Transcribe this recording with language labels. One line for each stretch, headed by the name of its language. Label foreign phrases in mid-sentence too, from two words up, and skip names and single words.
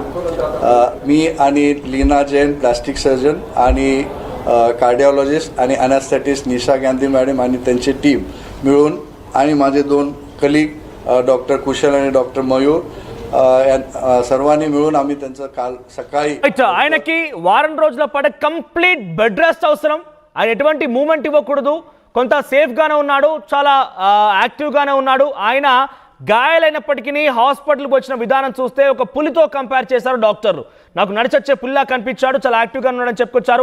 Marathi: मी आणि लीना जैन प्लास्टिक सर्जन आणि कार्डिओलॉजिस्ट आणि अॅनेस्थेटिस्ट निशा गांधी मॅडम आणि त्यांची टीम मिळून आणि माझे 2 कलीग डॉक्टर कुशल आणि डॉक्टर मयूर सर्वांनी मिळून आम्ही त्यांचं काल सकाळी
Telugu: ఆయనకి వారం రోజుల పాటు కంప్లీట్ బెడ్ రెస్ట్ అవసరం. ఆయన ఎటువంటి మూమెంట్ ఇవ్వకూడదు. కొంత సేఫ్ గానే ఉన్నాడు, చాలా యాక్టివ్ గానే ఉన్నాడు. ఆయన గాయాలైనప్పటికీ హాస్పిటల్కి వచ్చిన విధానం చూస్తే ఒక పులితో కంపేర్ చేశారు డాక్టర్లు. నాకు నడిచొచ్చే పుల్లా కనిపించాడు, చాలా యాక్టివ్గా ఉన్నాడని చెప్పుకొచ్చారు.